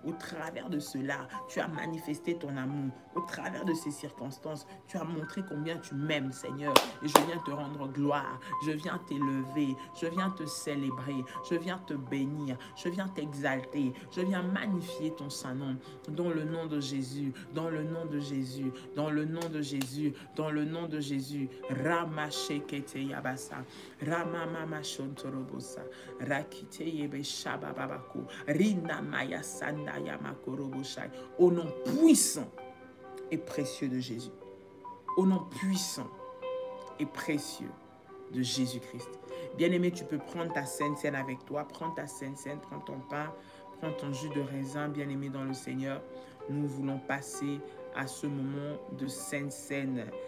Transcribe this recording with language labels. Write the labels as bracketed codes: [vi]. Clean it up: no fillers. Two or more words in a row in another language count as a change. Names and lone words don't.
[fr] Au travers de cela, tu as manifesté ton amour. Au travers de ces circonstances, tu as montré combien tu m'aimes, Seigneur, et je viens te rendre gloire, je viens t'élever, je viens te célébrer, je viens te bénir, je viens t'exalter, je viens magnifier ton ton saint nom, dans le nom de Jésus, dans le nom de Jésus, dans le nom de Jésus, dans le nom de Jésus. Ramashekete yabasa, Ramamama shontorobosa, Rakite yebe shabababako, Rina maya sanda yamakoroboshai. Au nom puissant et précieux de Jésus. Au nom puissant et précieux de Jésus-Christ. Bien-aimé, tu peux prendre ta Sainte Seine avec toi. Prends ta Sainte Seine, prends ton pain, prends ton jus de raisin, bien-aimé dans le Seigneur. Nous voulons passer à ce moment de Sainte Seine.